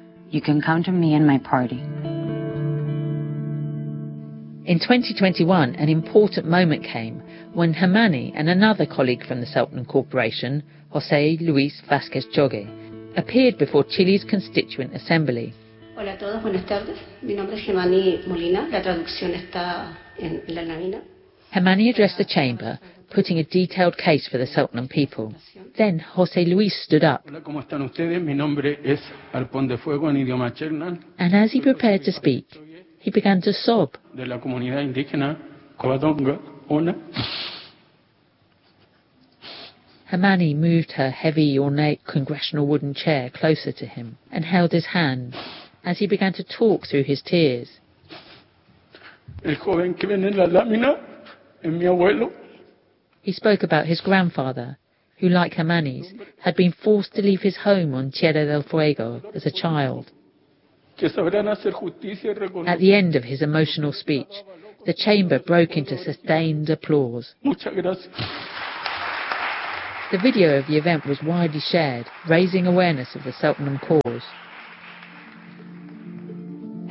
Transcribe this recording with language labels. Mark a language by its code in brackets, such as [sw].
[en] You can count on me and my party. In 2021, an important moment came when Hermanni and another colleague from the Selknam Corporation, José Luis Vázquez Jogue, appeared before Chile's Constituent Assembly. [es] Hola a todos, buenas tardes. Mi nombre es Hermanni Molina. La traducción está en la lámina. [en] Hermanni addressed the chamber, putting a detailed case for the Selknam people. Then José Luis stood up. [es] Hola, ¿cómo están ustedes? Mi nombre es Arpón de Fuego en idioma Chernán. [en] And as he prepared to speak, he began to sob. [es] De la comunidad indígena Covadonga, Ona. [en] Hermanni moved her heavy, ornate congressional wooden chair closer to him and held his hand. As he began to talk through his tears. [es] El joven que viene en la lámina es mi abuelo. [en] He spoke about his grandfather, who, like Hermanis, had been forced to leave his home on Tierra del Fuego as a child. At the end of his emotional speech, the chamber broke into sustained applause. The video of the event was widely shared, raising awareness of the Seltenham cause.